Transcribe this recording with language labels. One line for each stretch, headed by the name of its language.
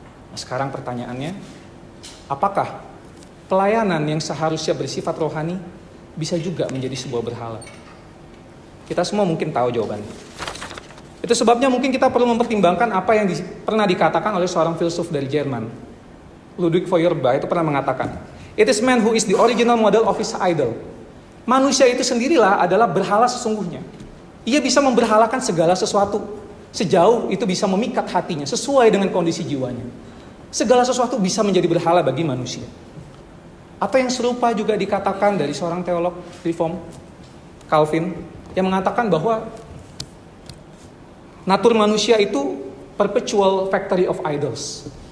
Indonesian: Nah, sekarang pertanyaannya, apakah pelayanan yang seharusnya bersifat rohani bisa juga menjadi sebuah berhala? Kita semua mungkin tahu jawabannya. Itu sebabnya mungkin kita perlu mempertimbangkan apa yang pernah dikatakan oleh seorang filsuf dari Jerman.
English: Ludwig Feuerbach
Indonesian: itu pernah mengatakan,
English: "It is man who is the original model of his idol."
Indonesian: Manusia itu sendirilah adalah berhala sesungguhnya. Ia bisa memberhalakan segala sesuatu sejauh itu bisa memikat hatinya sesuai dengan kondisi jiwanya. Segala sesuatu bisa menjadi berhala bagi manusia. Atau yang serupa juga dikatakan dari seorang teolog Reform, Calvin, yang mengatakan bahwa natur manusia itu
English: perpetual factory of idols.